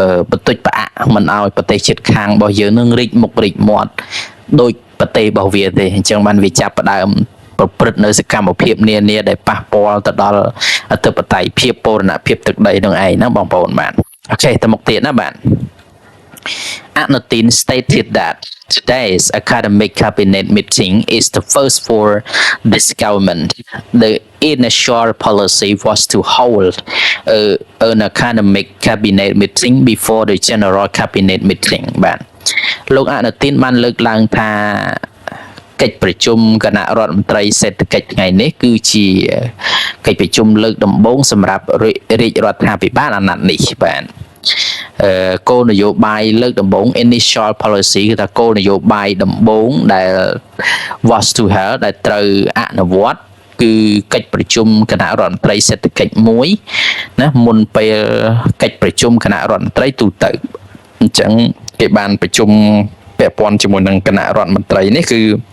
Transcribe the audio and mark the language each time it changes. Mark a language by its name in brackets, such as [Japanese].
[Khmer] បន្តិចផ្អាក់មិនឲ្យប្រទេសជិតខាងរបស់យើងនឹងរីកមុខរីកមាត់ដោយប្រទេសរបស់វាទេអញ្ចឹងបានវាចាប់ផ្ដើមប្រព្រឹត្តនៅសកម្មភាពនានាដែលប៉ះពាល់ទៅដល់អធិបតេយ្យភាពបូរណភាពទឹកដីនឹងឯងណាបងប្អូនបាទអូខេទៅមុខទៀតណាបាទ [English] Anutin stated that today's academic cabinet meeting is the first for this government. The initial policy was to hold an academic cabinet meeting before the general cabinet meeting. [Khmer] បាទលោកអនុទានបានលើកឡើងថាកិច្ចប្រជុំគណៈរដ្ឋមន្ត្រីសេដ្ឋកិច្ចថ្ងៃនេះគឺជាកិច្ចប្រជុំលើកដំបូងសម្រាប់រាជរដ្ឋាភិបាលអាណត្តិនេះបាទ គោលនយោបាយលើកដំបូង [English] initial policy [Khmer] គឺថាគោលនយោបាយដំបូងដែល [English] was to have [Khmer] ដែលត្រូវអនុវត្តគឺកិច្ចប្រជុំគណៈរដ្ឋមន្ត្រីសេដ្ឋកិច្ចមួយណាមុនពេលកិច្ចប្រជុំគណៈរដ្ឋមន្ត្រីទូទៅអញ្ចឹងគេបានប្រជុំពាក់ព័ន្ធជាមួយនឹងគណៈរដ្ឋមន្ត្រីនេះគឺ